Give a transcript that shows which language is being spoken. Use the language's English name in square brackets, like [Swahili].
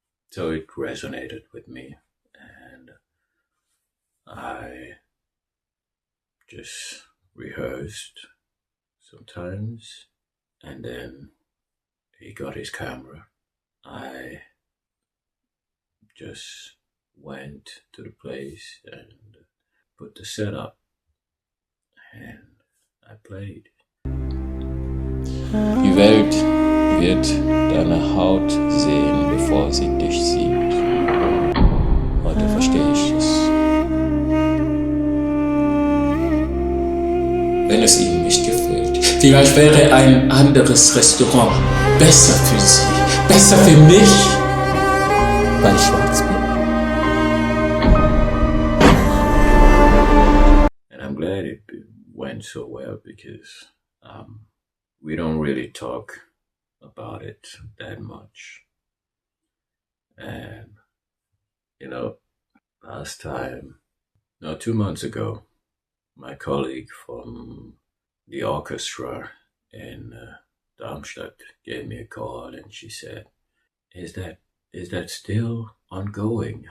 [English] So it resonated with me, and I just rehearsed sometimes, and then he got his camera. I just went to the place and put the setup, and I played. [German] Die Welt wird deine Haut sehen, bevor sie dich sieht. Heute verstehe ich es. Wenn es Ihnen nicht gefällt, vielleicht wäre ein anderes Restaurant besser für Sie, besser für mich, weil ich schwarz bin. [English] And I'm glad it went so well because we don't really talk about it that much. And, last time, 2 months ago, my colleague from the orchestra in Darmstadt gave me a call, and she said, is that still ongoing?